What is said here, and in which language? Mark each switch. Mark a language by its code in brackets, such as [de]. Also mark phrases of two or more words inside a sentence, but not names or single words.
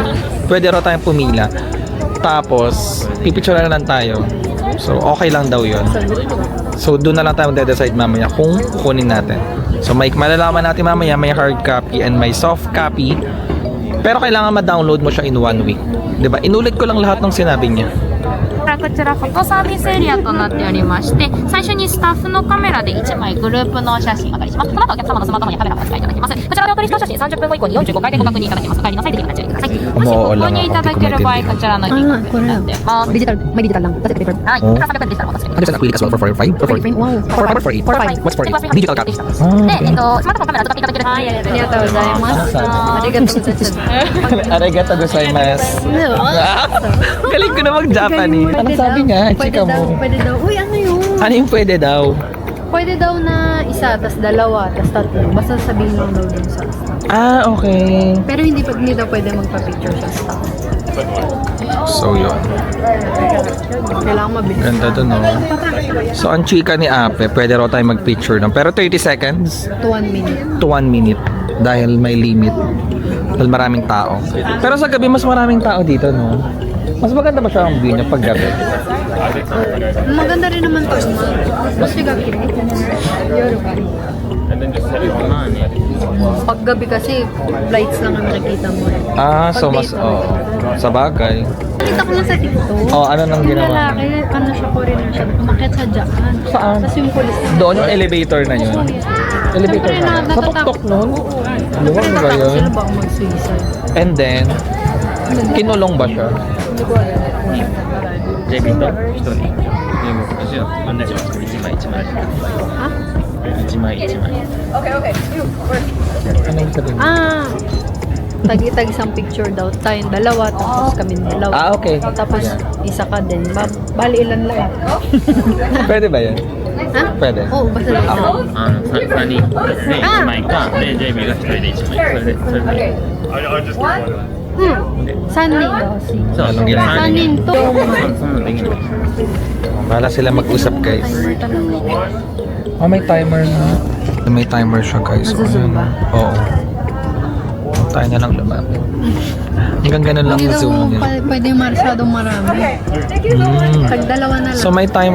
[tl] Pwede raw tayong pumila. Tapos, pipicture na lang tayo. So, okay lang daw yun. So, doon na lang tayo mag-decide mamaya kung kukunin natin. So, may malalaman natin mamaya may [en] hard copy [tl] and may [en] soft copy. [tl] Pero kailangan ma-download mo siya in 1 week. 'Di ba? Inulit ko lang lahat ng sinabi niya. [ja] こちらフォトサービスエリアとなっておりまして、最初にスタッフのカメラで1枚グループの写真お借りします。この後お客様のスマートフォンやカメラからお使いいただきます。こちらでお取りしたお写真30分後以降に45回でご確認いただけます。お帰りの際ぜひご注意ください。もしご購入いただける場合、こちらのリンクになってます。 [tl] Digital, may digital lang. Tapos paper. [ja] はい、こちら300円でしたらお渡しできます。 [en] There's an acrylic as well for 5? For 5? Wow. For 8? What's for 8? Digital copy. [ja] で、スマートフォンカメラ使っていただける。はい、ありがとうございます。ありがとうございます. ありがとうございます. [tl] Galing ko na mag-Japanese. Ano sabi niya? Chika mo. Pwede daw. Uy, ano yun? Ano yung pwede daw? Pwede daw na isa, tas dalawa, tas tatlo. Basta sabihin lang daw dun sa staff. Okay. Pero hindi daw pwede magpa-picture sa staff. So, yun. Kailangan mabilis. Ganda dun, no? So, ang chika ni Ape, pwede raw tayo mag-picture ng. Pero 30 seconds [en] To 1 minute. to 1 minute. [tl] Dahil may limit. Dahil maraming tao. Pero sa gabi, mas maraming tao dito, no? Mas maganda ba siya ang view niya pag gabi? Maganda rin naman to. Mas gabi. Pag gabi kasi, lights lang ang nakikita mo. So mas, sa bagay. Nakita ko lang sa TikTok. Ano nang Yung ginawa? lalaki, ano siya, foreigner siya. Umakyat sa Japan. Saan? Tapos yung police. Doon yung elevator na yun. Elevator Siyempre, na. Sa tuktok nun? Ano ba Siyempre, ba natakot yun? sila baka mag-suicide. And then, kinulong ba siya? Hindi ko alam. [ja] JB と1人。でも私は同じように1枚1枚。 Ha? 1枚1枚。 [tl] Ano yung sabihin? Tagi-tag isang picture daw. Tayong dalawa, tapos kami dalawa. Okay. Tapos isa ka din. Bali ilan lang. Pwede ba yan? Ha? Pwede. Oo, basta isa. [ja] 3 人で1枚か、で JB が1人で1枚。それで。 [tl] Sunny daw. [ja] そう、 [tl] Anong ginagawa? [ja] 3 人と。そんなのできない。 [tl] Wala sila mag-usap, guys. May timer na. May timer siya, guys. Nasa-zoom ba? Oo. Tayo na lang lumapit. Hanggang ganun lang Hindi yung zoom daw niya. pwede masyadong marami. Tag dalawa na lang. So may timer talaga siya, guys.